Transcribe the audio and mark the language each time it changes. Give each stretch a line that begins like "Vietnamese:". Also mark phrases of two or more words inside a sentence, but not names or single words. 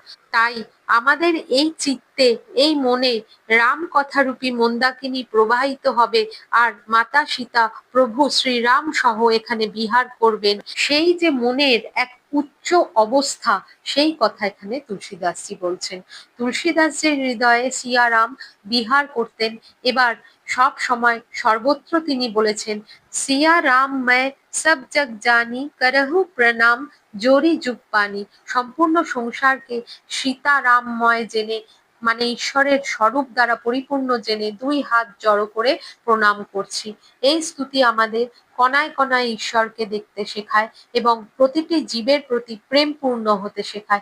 Bangla: তাই আমাদের এই চিত্তে, এই মনে রাম কথারূপী মন্দাকিনী প্রবাহিত হবে, আর মাতা সীতা প্রভু শ্রীরাম সহ এখানে বিহার করবেন। সেই যে মনের এক উচ্চ অবস্থা, সেই কথা এখানে তুলসীদাসজি বলছেন। তুলসীদাসজির হৃদয়ে সিয়ারাম বিহার করতেন। এবার সব সময় সর্বত্র তিনি বলেছেন, সিয়া রাম
Awadhi: मैं सब जग जानी करहु प्रणाम जोरी जुग पानी।
Bangla: সম্পূর্ণ সংসারকে সীতারামময় জেনে, মানে ঈশ্বরের স্বরূপ দ্বারা পরিপূর্ণ জেনে দুই হাত জড়ো করে প্রণাম করছি। এই স্তুতি আমাদের কণায় কণায় ঈশ্বরকে দেখতে শেখায় এবং প্রতিটি জীবের প্রতি প্রেমপূর্ণ হতে শেখায়।